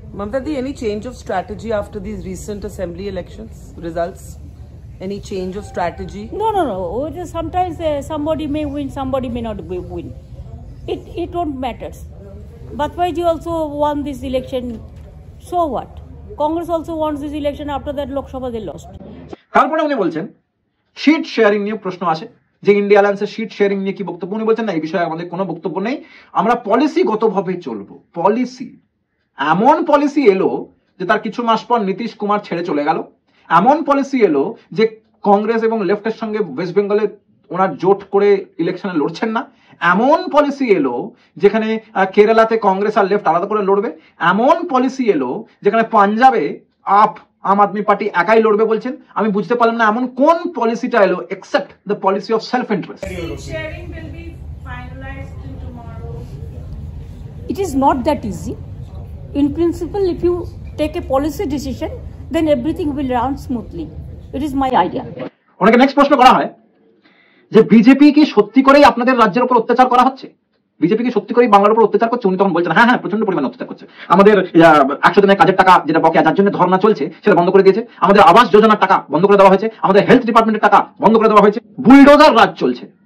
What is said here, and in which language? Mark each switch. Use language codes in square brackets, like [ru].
[en] Mamta Di, any change of strategy after these recent assembly elections results? Any change of strategy? No. Sometimes somebody may win, somebody may not win. It don't matter. Bajpayee also won this election So what? Congress also wants this election. After that, Lok Sabha they lost. [bn] তারপরে উনি বলছেন sheet sharing নিয়ে প্রশ্ন আসে যে India অ্যালায়েন্সের sheet sharing নিয়ে কি বক্তব্য। উনি বলছেন না, এই বিষয়ে আমাদের কোনো বক্তব্য নেই, আমরা পলিসিগতভাবে চলবো। পলিসি, এমন পলিসি এলো যে তার কিছু মাস পর নীতিশ কুমার ছেড়ে চলে গেল। এমন পলিসি এলো যে কংগ্রেস এবং লেফটের সঙ্গে ওয়েস্ট বেঙ্গলে ওনার জোট করে ইলেকশনে লড়ছেন না। এমন পলিসি এলো যেখানে কেরালাতে কংগ্রেস আর লেফট আলাদা করে লড়বে। এমন পলিসি এলো যেখানে পাঞ্জাবে আম আদমি পার্টি একাই লড়বে বলছেন। আমি বুঝতে পারলাম না এমন কোন পলিসিটা এলো [en] Except the policy of self interest. Sharing will be finalized tomorrow. It is not that easy. In principle, if you take a policy decision, then everything will run smoothly. It is my idea. [bn] ওনাকে next প্রশ্ন করা হয় যে BJP কি সত্যি করেই আপনাদের রাজ্যের উপর অত্যাচার করা হচ্ছে? বিজেপি কি সত্যি করেই বাংলার উপর অত্যাচার করছে? উনি তখন বলছেন হ্যাঁ, প্রচন্ড পরিমাণে অত্যাচার করছে। আমাদের 100 দিনের কাজের টাকা যেটা বকেয়া, যার জন্য ধর্ণা চলছে, সেটা বন্ধ করে দিয়েছে। আমাদের আবাস যোজনার টাকা বন্ধ করে দেওয়া হয়েছে। আমাদের হেলথ ডিপার্টমেন্টের টাকা বন্ধ করে দেওয়া হয়েছে। বুলডোজার রাজ চলছে।